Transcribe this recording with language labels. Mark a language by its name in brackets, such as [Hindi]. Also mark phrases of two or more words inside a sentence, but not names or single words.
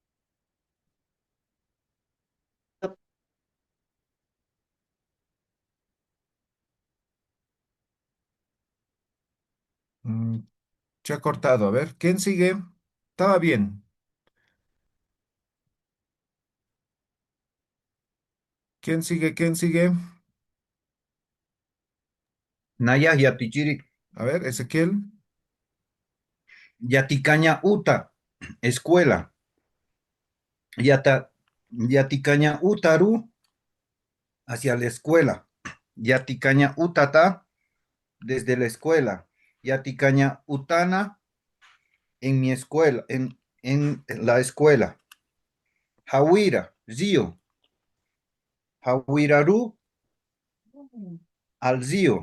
[Spanish] Mm, Se ha cortado. A ver, ¿quién sigue? Estaba bien. ¿Quién sigue? ¿Quién sigue? [Aymara] Naya Yatichiri, [Spanish] A ver, Ezequiel. [Aymara] Yaticaña Uta, escuela. Yata, Yaticaña Utaru, [Spanish] hacia la escuela. [Aymara] Yaticaña Utata, [Spanish] desde la escuela. [Aymara] Yaticaña Utana, [Spanish] en mi escuela, en la escuela. [Aymara] Hawira, Zio. Hawiraru, al Zio.